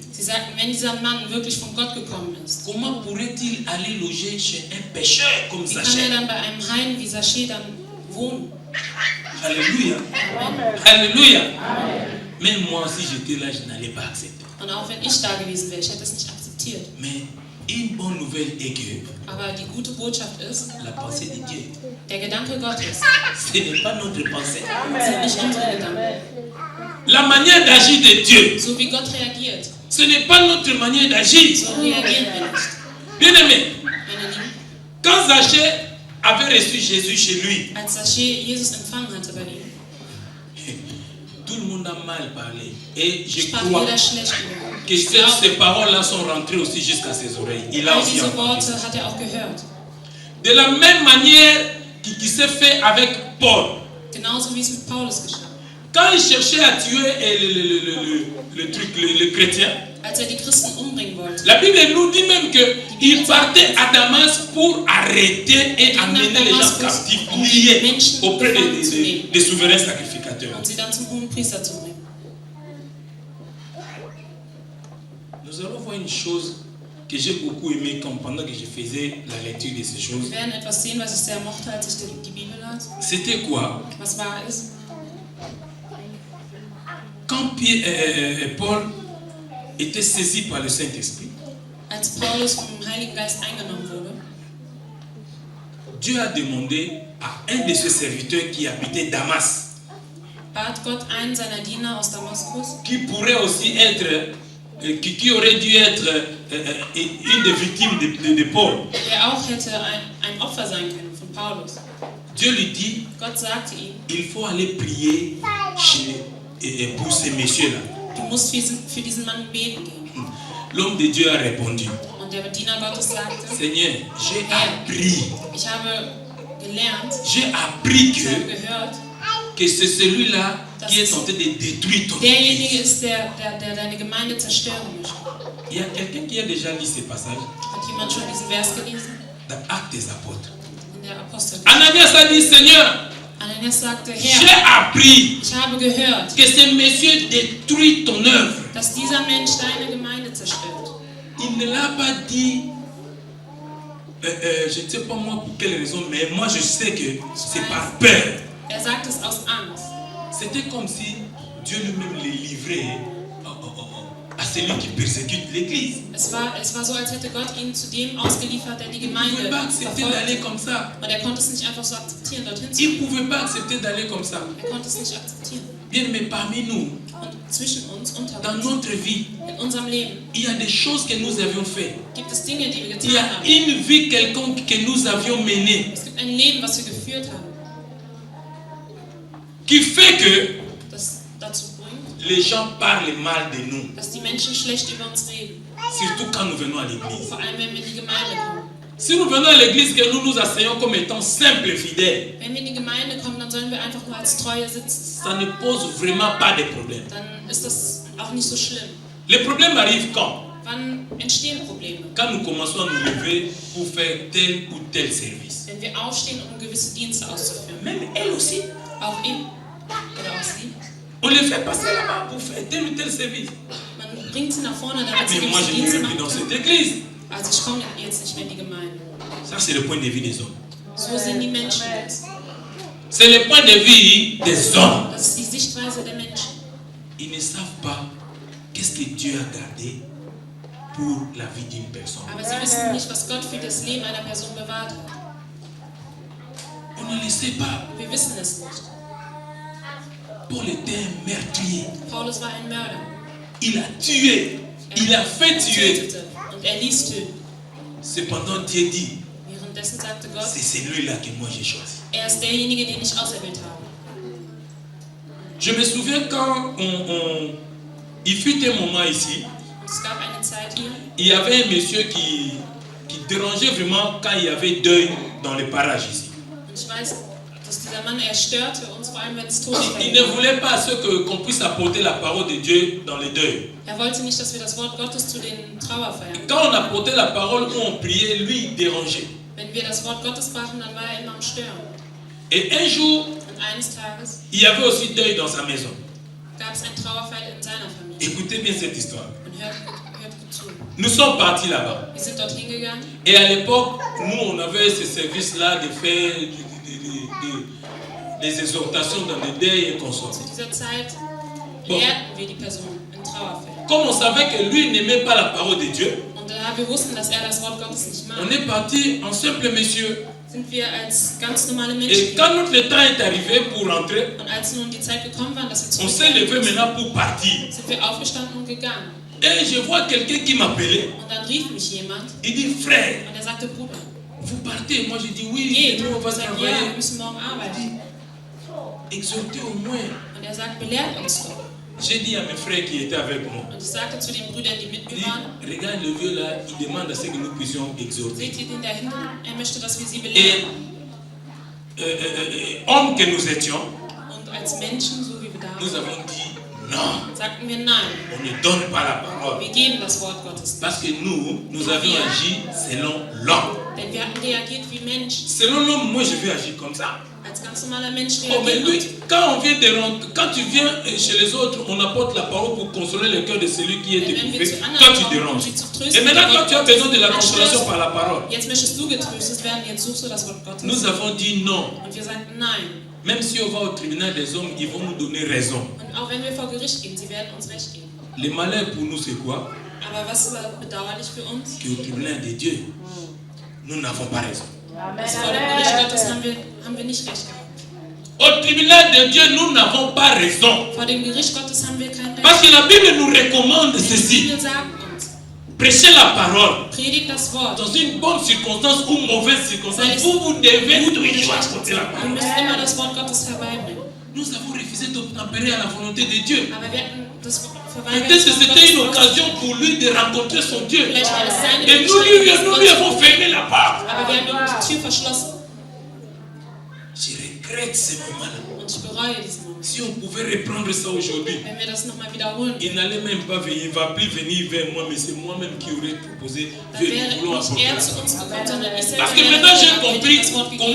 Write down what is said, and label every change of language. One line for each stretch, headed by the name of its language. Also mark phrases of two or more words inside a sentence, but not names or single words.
German: Sie sagten, wenn dieser Mann wirklich von Gott gekommen ist,
French: comment pourrait-il aller loger chez un pécheur comme
German: wie kann er
French: Zachée?
German: dann bei einem Heiden wie Zachäus dann wohnen?
French: Alléluia. Alléluia. Même moi, si j'étais là, je n'allais pas accepter.
German: Und auch wenn ich da gewesen wäre, ich hätte es nicht akzeptiert.
French: Mais une bonne nouvelle est que
German: Aber die gute Botschaft ist,
French: la pensée de Dieu,
German: der Gedanke Gottes
French: ce n'est pas notre pensée.
German: sind nicht unsere Gedanken.
French: La manière d'agir de Dieu,
German: So wie Gott reagiert,
French: ce n'est pas notre manière d'agir.
German: so reagieren wir nicht.
French: Bien-aimé,
German: Meine Lieben,
French: quand Zachée avait reçu Jésus chez lui,
German: als Zachäus Jesus empfangen hatte bei ihm,
French: tout le monde a mal parlé. Et je
German: sprach
French: crois
German: jeder schlecht über ihn.
French: que
German: Ich glaube,
French: ces paroles-là sont rentrées aussi jusqu'à ses oreilles. Il a
German: all
French: aussi
German: diese
French: entendu.
German: Worte hat er auch gehört.
French: De la même manière qui s'est fait avec Paul.
German: Genauso wie es mit Paulus geschah.
French: Quand il cherchait à tuer le chrétien,
German: Als die Christen umbringen wollte,
French: la Bible nous dit même qu'il partait à Damas pour arrêter et amener les gens captifs, liés auprès des souverains sacrificateurs.
German: und sie dann zum hohen Priester zu bringen.
French: Nous allons voir une chose que j'ai beaucoup aimé pendant que je faisais la lecture de ces choses.
German: Wir werden etwas sehen, was ich sehr mochte, als ich die Bibel las.
French: C'était quoi?
German: Was war es?
French: Quand Paul était saisi par le Saint-Esprit,
German: Als Paulus vom Heiligen Geist eingenommen wurde,
French: Dieu a demandé à un de ses serviteurs qui habitait Damas,
German: bat Gott einen seiner Diener aus Damaskus,
French: qui pourrait aussi être, qui aurait dû être une des victimes de Paul.
German: der auch hätte ein Opfer sein können von Paulus.
French: Dieu lui dit,
German: Gott sagte ihm,
French: il faut aller prier pour ces messieurs-là.
German: du musst für diesen Mann beten gehen.
French: L'homme de Dieu a répondu,
German: Und der Diener Gottes sagte,
French: Seigneur, j'ai appris,
German: ich habe gelernt,
French: j'ai appris
German: ich habe gehört,
French: que c'est celui-là qui est tenté de détruire ton
German: derjenige
French: église.
German: ist, der deine Gemeinde zerstören möchte.
French: Il y a quelqu'un qui a déjà lu ce passage
German: Hat jemand schon diesen Vers gelesen?
French: dans Actes des Apôtres.
German: In der Apostel.
French: Ananias a dit, Seigneur,
German: Ananias sagte,
French: j'ai
German: Herr,
French: appris
German: ich habe gehört,
French: que ce monsieur détruit ton œuvre.
German: dass dieser Mensch deine Gemeinde zerstört.
French: Il ne l'a pas dit, je ne sais pas moi pour quelle raison, mais moi je sais que c'est par peur.
German: Er sagt es aus Angst.
French: C'était comme si Dieu lui-même les livrait à celui qui persécute l'église.
German: Es war so, als hätte Gott ihn zu dem ausgeliefert, der die
French: Il ne pouvait
German: Gemeinde
French: pas accepter d'aller
German: verfolgt.
French: comme ça.
German: Und er konnte es nicht einfach so akzeptieren, dorthin zu
French: Il ne
German: gehen.
French: pouvait pas accepter d'aller comme ça.
German: Er konnte es nicht akzeptieren.
French: Bien, mais parmi nous,
German: Und zwischen uns, unter
French: dans
German: uns,
French: notre vie,
German: in unserem Leben,
French: il y a des choses que nous avions faites.
German: gibt es Dinge, die wir
French: Il y
German: getan
French: a
German: haben.
French: une vie quelconque que nous avions menée
German: Es gibt ein Leben, was wir geführt haben,
French: qui fait que
German: das dazu bringt,
French: les gens parlent mal de nous,
German: dass die Menschen schlecht über uns reden.
French: surtout quand nous venons à l'église.
German: Vor allem, wenn wir in die Gemeinde kommen.
French: Si nous venons à l'église, que nous nous asseyons comme étant simples fidèles,
German: Wenn wir in die Gemeinde kommen, dann sollen wir einfach nur als Treue sitzen.
French: ça ne pose vraiment pas de problème.
German: Dann ist das auch nicht so schlimm.
French: Les problèmes arrivent quand?
German: Wann entstehen Probleme?
French: Quand nous commençons à nous lever pour faire tel ou tel service.
German: Wenn wir aufstehen, um gewisse Dienste auszuführen.
French: Même elle aussi.
German: Auch ihn oder auch sie.
French: On les fait passer là-bas pour faire tel ou tel service.
German: Man bringt sie nach vorne, damit sie
French: Mais moi,
German: gewisse
French: je
German: Dienste
French: n'irai plus
German: machen
French: dans
German: können.
French: cette église.
German: Also ich komme jetzt nicht mehr in die Gemeinde.
French: Ça, c'est le point de vue des hommes.
German: So sind die Menschen jetzt.
French: C'est le point de vue des hommes.
German: Das ist die Sichtweise der Menschen.
French: Ils ne savent pas qu'est-ce que Dieu a gardé pour la vie d'une personne.
German: Aber sie wissen nicht, was Gott für das Leben einer Person bewahrt hat.
French: On ne le sait pas.
German: Wir wissen es nicht.
French: Paul était un meurtrier.
German: Paulus war ein Mörder.
French: Il a tué. Il a fait
German: Er
French: tuer.
German: tötete und er ließ töten.
French: Cependant, Dieu dit,
German: Währenddessen sagte Gott,
French: c'est celui-là que moi j'ai choisi.
German: er ist derjenige, den ich auserwählt habe.
French: Je me souviens quand il fut un moment ici,
German: Und es gab eine Zeit hier,
French: il y avait un monsieur qui dérangeait vraiment quand il y avait deuil dans les parages ici.
German: und ich weiß, dass dieser Mann, er störte uns, vor allem wenn es Todesfälle
French: Il ne
German: gab.
French: voulait pas qu'on puisse apporter la parole de Dieu dans les deuils.
German: Er wollte nicht, dass wir das Wort Gottes zu den Trauerfeiern.
French: Quand on apportait la parole où on priait, lui, il dérangeait.
German: Wenn wir das Wort Gottes brachen, dann war er immer am Stören.
French: Et un jour,
German: Und eines Tages
French: il y avait aussi deuil dans sa maison.
German: gab es ein Trauerfeier in seiner Familie.
French: Écoutez bien cette histoire.
German: Und hört gut zu.
French: Nous sommes partis là-bas.
German: Wir sind dorthin gegangen.
French: Et à l'époque, nous, on avait ce service-là de faire des exhortations dans les deuils et consorts.
German: Zu dieser Zeit
French: Bon.
German: lehrten wir die Person in Trauerfällen.
French: Comme on savait que lui n'aimait pas la parole de Dieu,
German: Und da wir wussten, dass er das Wort Gottes nicht
French: on
German: mag,
French: est parti en simple monsieur.
German: sind wir als ganz normale
French: Et
German: Menschen
French: quand
German: gegangen.
French: notre temps est arrivé pour rentrer,
German: Und als nun die Zeit gekommen war, dass wir
French: on s'est levé
German: zurückgehen,
French: maintenant pour partir.
German: sind wir aufgestanden und gegangen.
French: Et je vois quelqu'un qui m'appelait.
German: Und dann rief mich jemand
French: Il dit, frère,
German: und er sagte, Bruder,
French: vous partez. Moi, je dis, oui,
German: geht.
French: nous, on va
German: Ich sage, ja, wir
French: travailler.
German: müssen morgen arbeiten.
French: Exhortez au moins.
German: Und er sagt, belehrt uns doch.
French: J'ai dit à mes frères qui étaient avec moi,
German: Und ich sagte zu den Brüdern, die mit
French: il
German: mir
French: dit,
German: waren,
French: regarde le vieux là, il demande à ce que nous puissions exhorter.
German: seht ihr den da hinten? Er möchte, dass wir sie
French: Et
German: belehren.
French: hommes que nous étions,
German: Und als Menschen, so wie wir da
French: nous
German: waren,
French: avons dit, non,
German: sagten wir nein.
French: on ne donne pas la parole.
German: Wir geben das Wort Gottes.
French: Parce que nous avions agi selon l'homme.
German: Denn wir hatten reagiert wie Menschen.
French: Selon l'homme, moi je vais agir comme ça.
German: Als ganz normaler Mensch
French: Oh, mais
German: reagiert
French: lui,
German: man.
French: quand tu viens chez les autres, on apporte la parole pour consoler le cœur de celui qui est
German: Denn wenn wir
French: éprouvé.
German: zu anderen
French: Toi, tu
German: kommen, um
French: déranges.
German: sie zu
French: Et
German: trösten,
French: maintenant, toi, tu as besoin de la
German: dann
French: consolation
German: störst
French: par la parole.
German: du. Jetzt möchtest du getröstet werden, jetzt suchst du das Wort Gottes.
French: Nous avons dit non.
German: Und wir sagten nein.
French: Même si on va au tribunal des hommes, ils vont nous donner raison.
German: Und auch wenn wir vor Gericht gehen, sie werden uns Recht geben.
French: Le malheur pour nous, c'est quoi?
German: Aber was war bedauerlich für uns?
French: Qu'au tribunal de Dieu, nous n'avons pas raison.
German: Also vor dem Gericht Gottes haben wir nicht Recht gehabt.
French: Au tribunal de Dieu, nous n'avons pas raison.
German: Vor dem Gericht Gottes haben wir kein
French: Parce
German: Recht.
French: que la Bible nous recommande
German: Die
French: ceci.
German: Bibel sagt uns,
French: Prêchez la parole.
German: predigt das Wort.
French: Dans une bonne circonstance ou mauvaise circonstance, vous devez toujours apporter la
German: Du
French: parole.
German: musst immer das Wort Gottes herbeibringen.
French: Nous avons refusé d'obtempérer à la volonté de Dieu.
German: Aber wir hatten das verweigert.
French: Peut-être que
German: das Wort
French: c'était une
German: Gottes
French: occasion pour lui de rencontrer son Dieu.
German: Vielleicht war es seine
French: Et
German: Möglichkeit,
French: nous lui avons fermé la porte.
German: aber wir haben ihm die Tür verschlossen.
French: Je regrette ce moment-là.
German: Und ich bereue diesen Moment.
French: Si on pouvait reprendre ça aujourd'hui,
German: Wenn wir das nochmal wiederholen,
French: il n'allait même pas venir, il ne va plus venir vers moi, mais c'est moi-même qui aurais proposé,
German: dann
French: Dieu,
German: wäre
French: nous voulons
German: nicht
French: apporter
German: er
French: la
German: zu
French: parole.
German: uns gekommen, sondern ich selbst
French: Parce que
German: wäre
French: maintenant j'ai
German: gekommen, hätte
French: compris
German: das Wort gegeben.